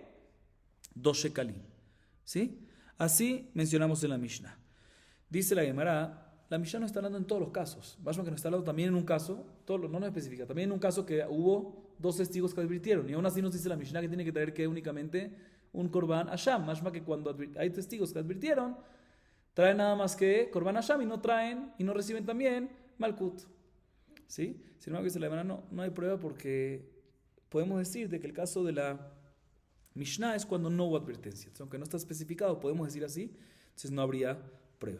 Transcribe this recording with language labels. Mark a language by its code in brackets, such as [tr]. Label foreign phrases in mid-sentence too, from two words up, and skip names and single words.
[es] 2 shekalim, ¿sí? Así mencionamos en la Mishnah. Dice la Gemara, la Mishnah no está hablando en todos los casos. Bashma que nos está hablando también en un caso, no nos especifica, también en un caso que hubo 2 testigos que advirtieron. Y aún así nos dice la Mishnah que tiene que traer que únicamente un [he] קרבן אשם. [es] Bashma que cuando hay testigos que advirtieron, traen nada más que [he] קרבן אשם [es] y no traen y no reciben también malkut, ¿sí? Sin embargo, dice la Gemara, no hay prueba porque podemos decir de que el caso de la Mishnah es cuando no hubo advertencia. Entonces, aunque no está especificado, podemos decir así, entonces no habría prueba.